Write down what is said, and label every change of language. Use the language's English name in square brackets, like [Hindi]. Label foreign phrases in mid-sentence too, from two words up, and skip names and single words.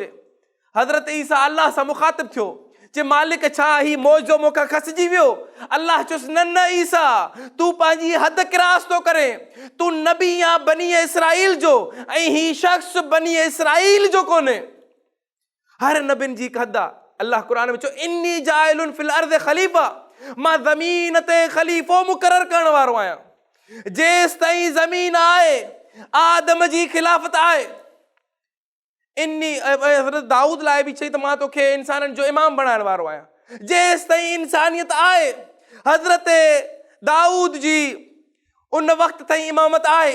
[Sindhi] हज़रत ईसा अल्लाह सां मुखातिब थियो, चए मालिक छा ही मौजो मूंखां खसिजी वियो? अल्लाह चयोसि न ईसा, तूं पंहिंजी हद क्रॉस थो करे, तूं नबी या बनी इसराइल जो, ऐं ही शख़्स बनी इसराइल जो कोन्हे। हर नबियुनि जी हिकु हद आहे। अल्लाह क़ुरान में चयो [Arabic] إني جاعل في الأرض خليفة, [Sindhi] मां ज़मीन ते ख़लीफ़ो मुक़ररु करण वारो आहियां। जेसि ताईं ज़मीन आहे आदम जी खिलाफ़त आहे। इन्नी हज़रत दाऊद लाइ बि चई त मां तोखे इंसाननि जो इमाम बणाइण वारो आहियां। जेसि ताईं इंसानियत आहे, हज़रत दाऊद जी उन वक़्त ताईं इमामत आहे।